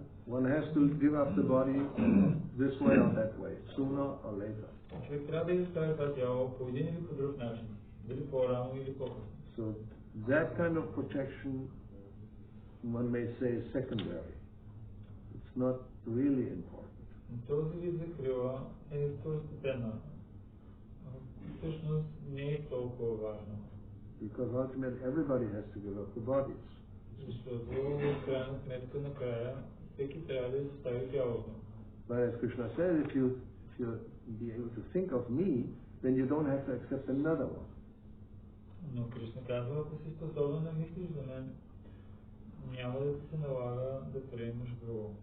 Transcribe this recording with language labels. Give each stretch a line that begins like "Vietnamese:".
English: One has to give up the body this way or that way, sooner or later.
Bulgarian: Човек трябва да изправи това тяло по един или по друг начин, дали по-рано или по-късно.
English: So that kind of protection, one may say, is secondary. It's not really important.
Bulgarian: Този вид закрила е второстепенна. Всъщност не е толкова важно.
English: Because ultimately everybody has to give up the bodies.
Bulgarian: Защото в крайна сметка накрая всеки трябва да изостави тялото.
English: But as Krishna says, if you be able to think of me, then you don't have to accept another one.
Bulgarian: Но Кришна казва, ако си способен да мислиш за мен, няма да се налага да приемаш друго.